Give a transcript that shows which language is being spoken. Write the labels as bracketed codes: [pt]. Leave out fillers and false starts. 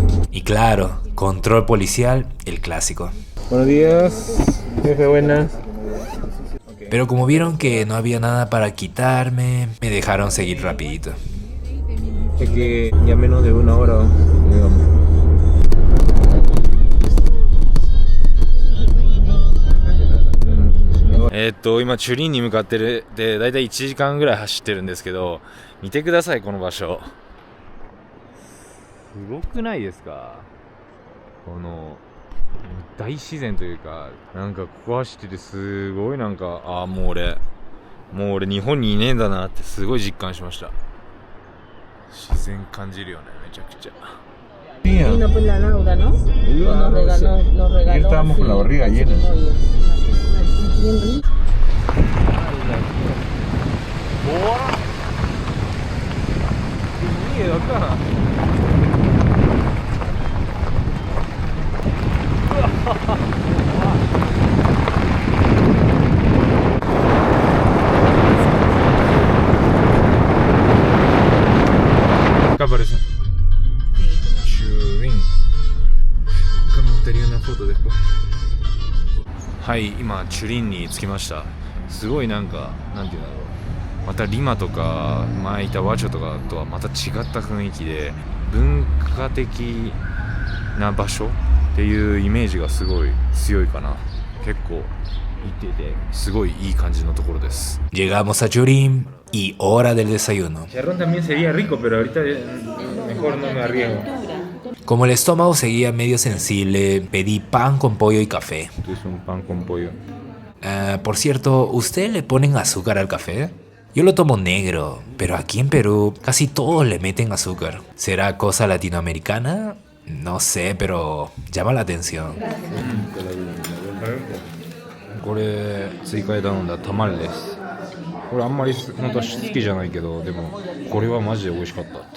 [es] Y claro, control policial, el clásico. Buenos días, jefe, buenas. Pero como vieron que no había nada para quitarme, me dejaron seguir rapidito. Es que ya menos de una hora, digamos. [ja] 今チュリンに向かってるで、だいたい1時間ぐらい走ってるんですけど、見てくださいこの場所。すごくないですか？この大自然というか、なんかここ走っててすごいなんか、もう俺日本にいねえんだなってすごい実感しました。自然感じるよね、めちゃくちゃ。 [es] Vino pues la Laura, ¿no? Y nos regaló. Ayer estábamos con la barriga llena. ¡Qué miedo acá! Acá aparece. Churín. Acá me gustaría una foto después. [ja] はい、今チュリンに着きました。すごいなんか、なんていうんだろう。またリマとか前いたワチョとかとはまた違った雰囲気で、文化的な場所っていうイメージがすごい強いかな。結構行っててすごいいい感じのところです。 [es] Llegamos a Churín y hora del desayuno. Chicharrón también sería rico, pero ahorita mejor no me arriesgo. Como el estómago seguía medio sensible, pedí pan con pollo y café. Es un pan con pollo. Por cierto, ¿ustedes le ponen azúcar al café? Yo lo tomo negro, pero aquí en Perú casi todos le meten azúcar. ¿Será cosa latinoamericana? No sé, pero llama la atención. [ja] これ追加で頼んだタマルです。これあんまり本当は好きじゃないけど、でもこれはマジで美味しかった。